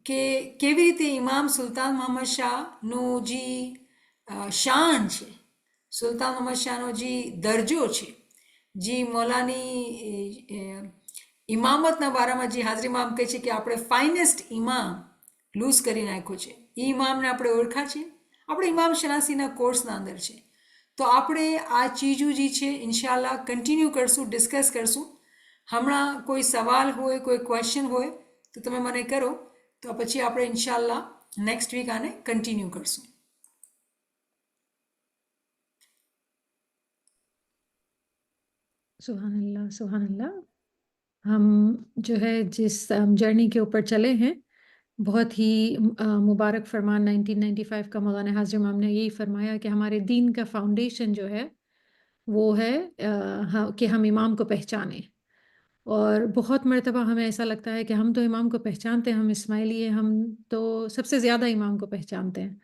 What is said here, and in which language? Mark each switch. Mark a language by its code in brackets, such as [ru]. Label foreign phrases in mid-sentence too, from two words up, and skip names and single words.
[gu] કે કેવી રીતે ઇમામ સુલતાન મોહમ્મદ શાહનો જે શાન છે, સુલતાન મોહમ્મદ શાહનો જે દરજ્જો છે, જે મૌલાની ઇમામતના બારામાં જે હાજરીમાં આમ કહે છે કે આપણે ફાઇનેસ્ટ ઇમામ લૂઝ કરી નાખ્યો છે, એ ઇમામને આપણે ઓળખા છે, આપણે ઇમામ શનાસીના કોર્સના અંદર છે. તો આપણે આ ચીજો જે છે ઇન્શાલ્લાહ કન્ટિન્યુ કરશું, ડિસ્કસ કરશું. હમણાં કોઈ સવાલ હોય, કોઈ ક્વેશ્ચન હોય તો તમે મને કરો, તો પછી આપણે ઇન્શાલ્લાહ [en] next week [gu] આને કન્ટિન્યુ કરશું. [ar] سبحان الله، سبحان الله. [hi] हम जो है जिस जर्नी के ऊपर चले हैं, बहुत ही मुबारक फरमान 1995 का मौलाना हाज़िर इमाम ने यही फरमाया कि हमारे दीन का फाउंडेशन जो है वो है कि हम इमाम को पहचानें. और बहुत मर्तबा हमें ऐसा लगता है कि हम तो इमाम को पहचानते हैं, हम इस्माइली हैं, हम तो सबसे ज़्यादा इमाम को पहचानते हैं.